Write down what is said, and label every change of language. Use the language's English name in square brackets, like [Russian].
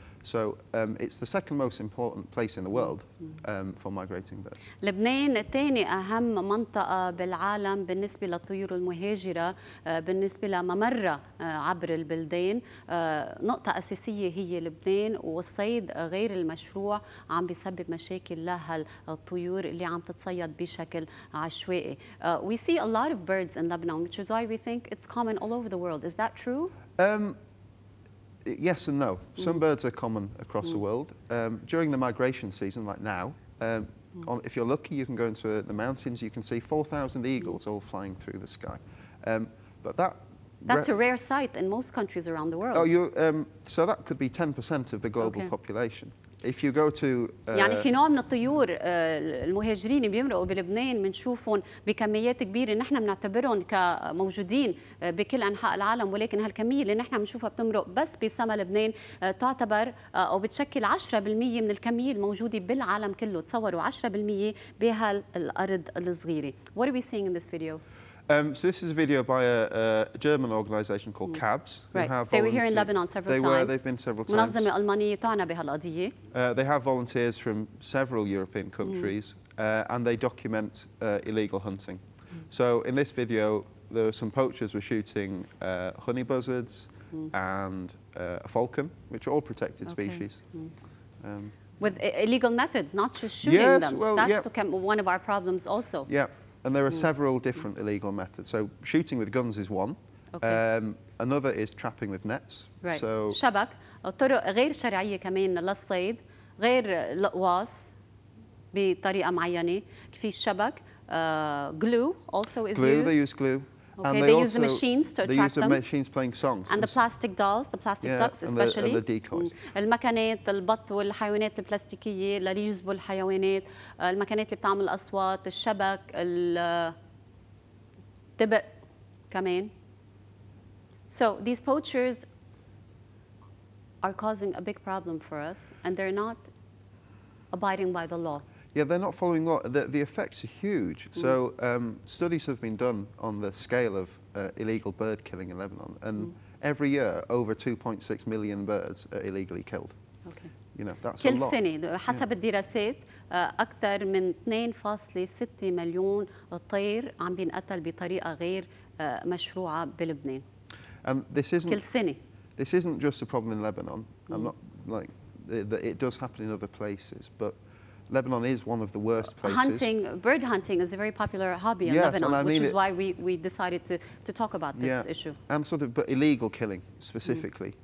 [English] So it's the second most important place in the world for migrating birds. [Arabic] لبنان ثاني أهم منطقة بالعالم بالنسبة للطيور المهاجرة، بالنسبة لممرة عبر البلدان. نقطة أساسية هي لبنان، والصيد غير المشروع عم بيسبب مشاكل لهالطيور اللي عم تتصيد بشكل عشوائي. [English] We see a lot of birds in Lebanon, which is why we think it's common all over the world. Is that true? Yes and no. Some birds are common across the world. During the migration season, like now, if you're lucky, you can go into the mountains, you can see 4,000 eagles all flying through the sky. But that's a rare sight in most countries around the world. Oh, so that could be 10% of the global population. If you go to [Arabic] يعني في نوع من الطيور المهاجرين بيمرقوا بلبنان بنشوفهم بكميات كبيره، نحن بنعتبرهم كموجودين بكل انحاء العالم، ولكن هالكميه اللي نحن بنشوفها بتمرق بس بسما لبنان تعتبر او بتشكل 10% من الكميه الموجوده بالعالم كله. تصوروا 10% بهالارض الصغيره. [English] What are we seeing in this video? So this is a video by a German organisation called CABS. Right. They were here in Lebanon several times. They've been several times. [Arabic] منظمة ألمانية تعنى بهالقضية. [English] They have volunteers from several European countries and they document illegal hunting. So in this video, there were some poachers were shooting honey buzzards and a falcon, which are all protected species. With illegal methods, not just shooting them. Well, that's one of our problems also. Yeah. And there are several different illegal methods. So shooting with guns is one. Another is trapping with nets. Right. So [Arabic] شبك، طرق غير شرعية كمان للصيد، غير القواص بطريقة معينة. في الشبك. [English] Glue also is used. They use glue. Okay, and they use the machines to attract them. They use the machines playing songs. And the plastic dolls, the plastic ducks especially. And the decoys. [Arabic] المكنات، البط والحيوانات البلاستيكية اللي يجذبوا الحيوانات، المكنات اللي بتعمل أصوات، الشبك، الدبق كمان. [English] So these poachers are causing a big problem for us, and they're not abiding by the law. Yeah, they're not following law. The effects are huge. So studies have been done on the scale of illegal bird killing in Lebanon, and every year over 2.6 million birds are illegally killed. Okay. That's a [Arabic] كل [English] lot. [Arabic] سنة حسب الدراسات أكثر من 2.6 مليون طير عم بينقتل بطريقة غير مشروعة بلبنان. [English] And [Arabic] كل سنة. [English] This isn't just a problem in Lebanon. I'm not like it does happen in other places, but Lebanon is one of the worst places. Bird hunting is a very popular hobby in Lebanon, which is why we decided to talk about this issue. And but illegal killing specifically.